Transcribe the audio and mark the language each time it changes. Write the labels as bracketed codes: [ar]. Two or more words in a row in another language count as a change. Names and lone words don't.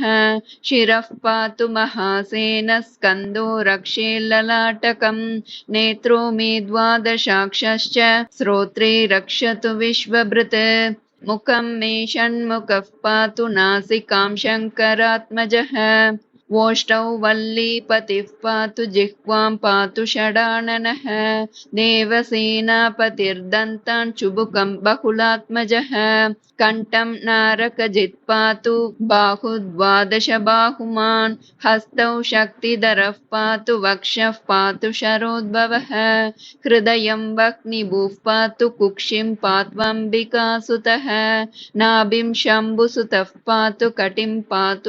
[sa] शिरः पातु महासेनः स्कन्दो रक्षेत् ललाटकम्. नेत्रे मे द्वादशाक्षश्च श्रोत्रे रक्षतु विश्वभृत्. मुखं मे षण्मुखः पातु नासिकां शङ्करात्मजः. वोष्ठौ वल्लीपतिः पातु जिह्वां पातु षडाननः देवसेनापतिर्दन्तान् चुबुकं बहुलात्मजः कण्ठं नारकजित् पातु बाहुद्वादश बाहुमान् हस्तौ शक्तिधरः पातु वक्षः पातु शरोद्भवः हृदयं वह्निभुः पातु कुक्षिं पात्वम्बिकासुतः नाभिं शम्भुसुतः पातु कटिं पातु